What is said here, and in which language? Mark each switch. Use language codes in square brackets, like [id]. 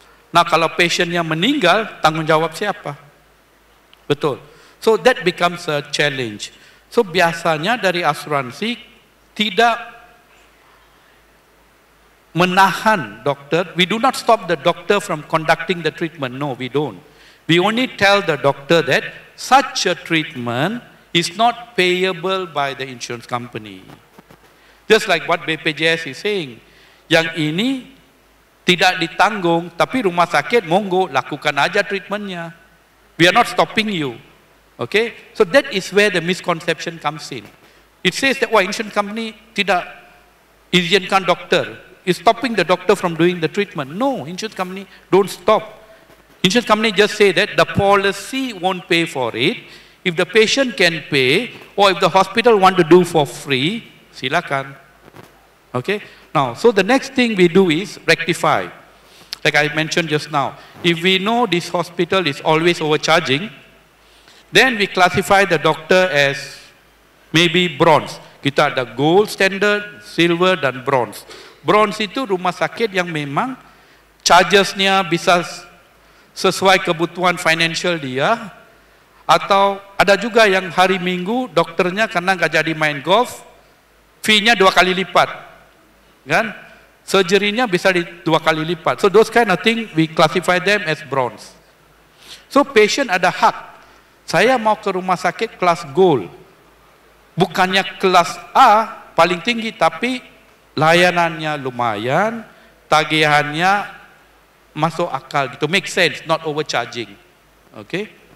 [id] Nah kalau pasiennya meninggal, tanggung jawab siapa? Betul. [en] So that becomes a challenge. [id] So biasanya dari asuransi tidak menahan dokter. [en] We do not stop the doctor from conducting the treatment. No, we don't. We only tell the doctor that such a treatment is not payable by the insurance company. Just like what BPJS is saying. [id] Yang ini tidak ditanggung, tapi rumah sakit monggo lakukan aja treatmentnya. [en] We are not stopping you. Okay, so that is where the misconception comes in. It says that, wah, insurance company [id] tidak izinkan dokter, [en] is stopping the doctor from doing the treatment. No, insurance company don't stop. Insurance company just say that the policy won't pay for it. If the patient can pay, or if the hospital want to do for free, silakan. Okay, now, so the next thing we do is rectify. Like I mentioned just now, if we know this hospital is always overcharging, then we classify the doctor as maybe bronze. [id] Kita ada gold standard, silver dan bronze. Bronze itu rumah sakit yang memang chargesnya bisa sesuai kebutuhan financial dia, atau ada juga yang hari Minggu dokternya karena nggak jadi main golf, fee-nya 2 kali lipat, kan? Surgery-nya bisa 2 kali lipat. [en] So those kind of thing we classify them as bronze. [id] So patient ada hak. Saya mau ke rumah sakit kelas gold, bukannya kelas A paling tinggi, tapi layanannya lumayan, tagihannya masuk akal gitu, [en] make sense, not overcharging. Okay.